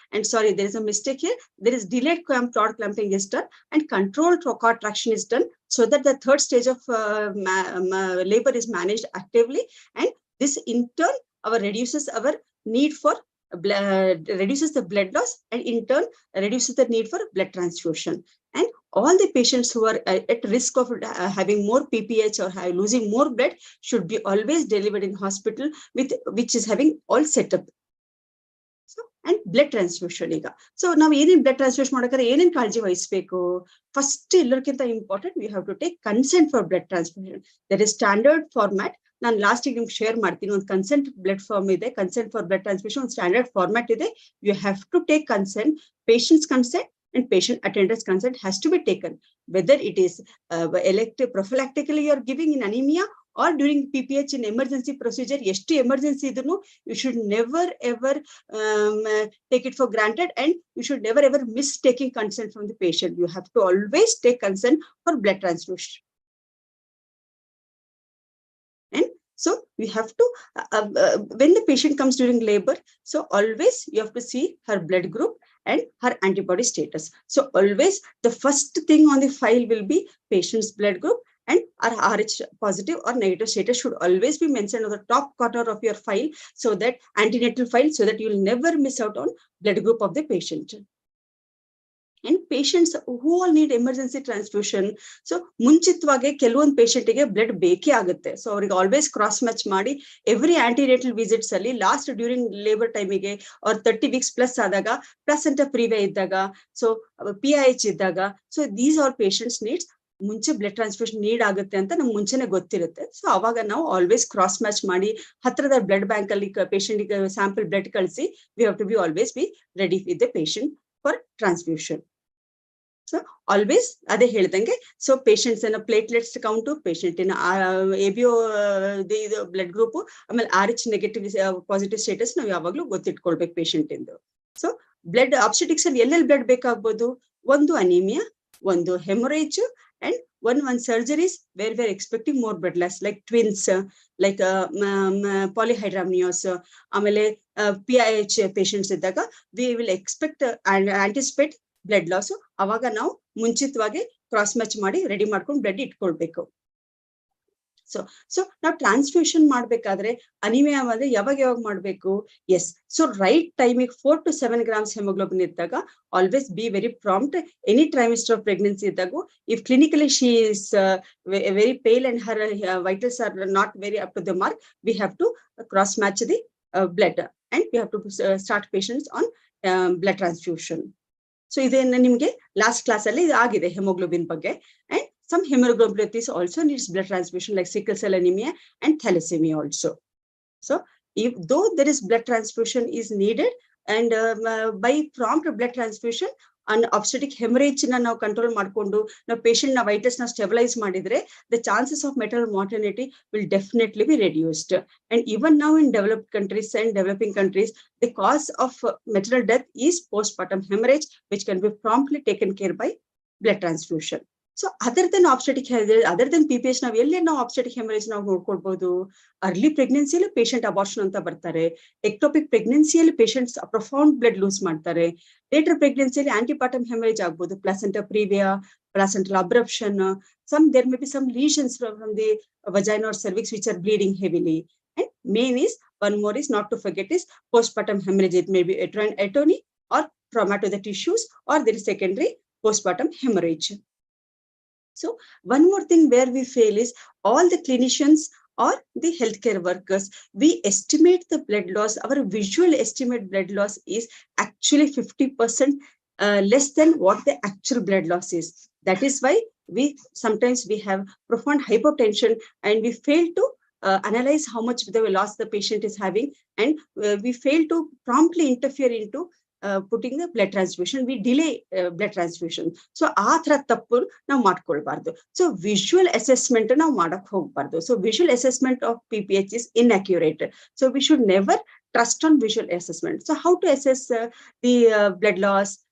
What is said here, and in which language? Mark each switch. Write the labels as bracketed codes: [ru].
[en] And sorry, there is a mistake here. There is delayed cord clamping is done and controlled cord traction is done, so that the third stage of labor is managed actively, and this in turn reduces our need for reduces the blood loss, and in turn reduces the need for blood transfusion. And all the patients who are at risk of having more PPH or losing more blood should be always delivered in hospital with which is having all set up. So, and blood transfusion ಈಗ. [kn] So ನಾವು ಏನೇನ್ blood transfusion ಮಾಡಬೇಕಾದ್ರೆ ಏನೇನ್ ಕಾಳಜಿ ವಹಿಸಬೇಕು? [en] First ಎಲ್ಲರಿಗಿಂತ important, we have to take consent for blood transfusion. There is standard format. [kn] ನಾನು ಲಾಸ್ಟಿಗೆ ನಿಮ್ಗೆ ಶೇರ್ ಮಾಡ್ತೀನಿ. ಒಂದು ಕನ್ಸೆಂಟ್ ಬ್ಲಡ್ ಫಾರ್ಮ್ ಇದೆ, ಕನ್ಸೆಂಟ್ ಫಾರ್ ಬ್ಲಡ್ ಟ್ರಾನ್ಸ್ಫ್ಯೂಷನ್ ಒಂದು ಸ್ಟ್ಯಾಂಡರ್ಡ್ ಫಾರ್ಮ್ಯಾಟ್ ಇದೆ. [en] You have to take consent. Patients consent and patient attendance consent has to be taken, whether it is elective prophylactically you are giving in anemia or during PPH in emergency procedure. [kn] ಎಷ್ಟು emergency idunu, [en] you should never ever take it for granted, and you should never ever miss taking consent from the patient. You have to always take consent for blood transfusion. And so we have to, when the patient comes during labor, so always you have to see her blood group and her antibody status. So always the first thing on the file will be patient's blood group, and our Rh positive or negative status should always be mentioned on the top corner of your file, so that antenatal file, so that you will never miss out on blood group of the patient. And patients who all need emergency transfusion, so [kn] ಮುಂಚಿತವಾಗಿ ಕೆಲವೊಂದು patient ಗೆ blood ಬೇಕೇ ಆಗುತ್ತೆ. So ಅವ್ರಿಗೆ always cross match ಮಾಡಿ every antenatal visits ಅಲ್ಲಿ last during labour ಟೈಮಿಗೆ or 30 weeks plus ಆದಾಗ, ಪ್ಲಸೆಂಟಾ ಪ್ರೀವೇ ಇದ್ದಾಗ, ಸೊ PIH ಇದ್ದಾಗ, [en] so these are patients needs [kn] ಮುಂಚೆ ಬ್ಲಡ್ ಟ್ರಾನ್ಸ್ಫ್ಯೂಷನ್ ನೀಡ್ ಆಗುತ್ತೆ ಅಂತ ನಮ್ಗೆ ಮುಂಚೆನೆ ಗೊತ್ತಿರುತ್ತೆ. ಸೊ ಅವಾಗ ನಾವು ಆಲ್ವೇಸ್ ಕ್ರಾಸ್ ಮ್ಯಾಚ್ ಮಾಡಿ ಹತ್ರದ ಬ್ಲಡ್ ಬ್ಯಾಂಕ್ ಅಲ್ಲಿ ಪೇಷಂಟ್ ಗೆ ಸ್ಯಾಂಪಲ್ ಬ್ಲಡ್ ಕಳಿಸಿ [en] We have to be always be ready with the patient for transfusion. [kn] So always ಅದೇ ಹೇಳ್ದಂಗೆ, ಸೊ ಪೇಷಂಟ್ಸ್ ಅನ್ನ ಪ್ಲೇಟ್ಲೆಟ್ಸ್ ಕೌಂಟು, ಪೇಷಂಟ್ ಇನ ABO ಬ್ಲಡ್ ಗ್ರೂಪ್, ಆಮೇಲೆ RH ನೆಗೆಟಿವ್ ಪಾಸಿಟಿವ್ ಸ್ಟೇಟಸ್ ನಾವು ಯಾವಾಗ್ಲೂ ಗೊತ್ತಿಟ್ಕೊಳ್ಬೇಕು ಪೇಷಂಟ್ ಇಂದು. ಸೊ ಬ್ಲಡ್ ಆಬ್ಸ್ಟೆಟಿಕ್ಸ್ ಅಲ್ಲಿ ಎಲ್ಲೆಲ್ಲಿ ಬ್ಲಡ್ ಬೇಕಾಗ್ಬೋದು? ಒಂದು ಅನಿಮಿಯಾ, ಒಂದು ಹೆಮೊರೇಜ್, [en] and one surgeries where we are expecting more blood loss, like twins, like polyhydramnios, [kn] ಆಮೇಲೆ PIH patients ಇದ್ದಾಗ [en] we will expect and anticipate blood loss. [kn] ಅವಾಗ ನಾವು ಮುಂಚಿತವಾಗಿ ಕ್ರಾಸ್ ಮ್ಯಾಚ್ ಮಾಡಿ ರೆಡಿ ಮಾಡ್ಕೊಂಡು ಬ್ಲಡ್ ಇಟ್ಕೊಳ್ಬೇಕು. ಸೊ ನಾವು ಟ್ರಾನ್ಸ್ಫ್ಯೂಷನ್ ಮಾಡ್ಬೇಕಾದ್ರೆ ಅನಿಮಿಯಾ ಅಂದ್ರೆ ಯಾವಾಗ ಮಾಡ್ಬೇಕು? [en] Yes, so right ಟೈಮಿಗೆ 4 to 7 grams haemoglobin ಇದ್ದಾಗ always be very prompt. Any trimester of pregnancy [kn] ಇದ್ದಾಗ, [en] If clinically she is very pale and her vitals are not very up to the mark, we have to cross match the blood and we have to start patients on blood transfusion. [kn] So ಇದೇನು ನಿಮ್ಗೆ last class ಅಲ್ಲಿ ಆಗಿದೆ haemoglobin ಬಗ್ಗೆ. [en] And some hemoglobinopathies also needs blood transfusion, like sickle cell anemia and thalassemia also. So if though there is blood transfusion is needed, and by prompt blood transfusion and obstetric hemorrhage na [kn] ನಾವು control ಮಾಡ್ಕೊಂಡು ನಾವು patient ನ Vitus ನ stabilise ಮಾಡಿದ್ರೆ, [en] the chances of maternal mortality will definitely be reduced. And even now in developed countries and developing countries, the cause of maternal death is postpartum hemorrhage, which can be promptly taken care by blood transfusion. So other than obstetric hemorrhage, other than PPH, [kn] ನಾವು ಎಲ್ಲೇ ನಾವು obstetric hemorrhage ನಾವು ನೋಡ್ಕೊಳ್ಬಹುದು. Early ಪ್ರೆಗ್ನೆನ್ಸಿಯಲ್ಲಿ patient abortion ಅಂತ ಬರ್ತಾರೆ. Ectopic ಪ್ರೆಗ್ನೆನ್ಸಿಯಲ್ಲಿ patients profound blood loose ಮಾಡ್ತಾರೆ. Litre ಪ್ರೆಗ್ನೆನ್ಸಿಯಲ್ಲಿ ಆಂಟಿಪಾರ್ಟಮ್ haemorrhage ಆಗ್ಬೋದು, placenta ಪ್ರೀವಿಯಾ, placental ಅಬ್ರಪ್ಷನ್, [en] there may be some lesions from the vagina or cervix which are bleeding heavily. And main is, one more is not to forget, is postpartum hemorrhage. It may be atony or trauma to the tissues, or there is secondary postpartum hemorrhage. So one more thing where we fail is, all the clinicians or the healthcare workers, we estimate the blood loss. Our visual estimate blood loss is actually 50% less than what the actual blood loss is. That is why sometimes we have profound hypotension, and we fail to analyze how much the loss the patient is having, and we fail to promptly interfere into putting the blood transfusion, we delay blood transfusion. [kn] So ಆ ತರ ತಪ್ಪು ನಾವು ಮಾಡ್ಕೊಳ್ಬಾರ್ದು. [en] So visual assessment [kn] ನಾವು ಮಾಡಕ್ ಹೋಗ್ಬಾರ್ದು. [en] So visual assessment of PPH is inaccurate. So we should never trust on visual assessment. So how to assess the blood loss?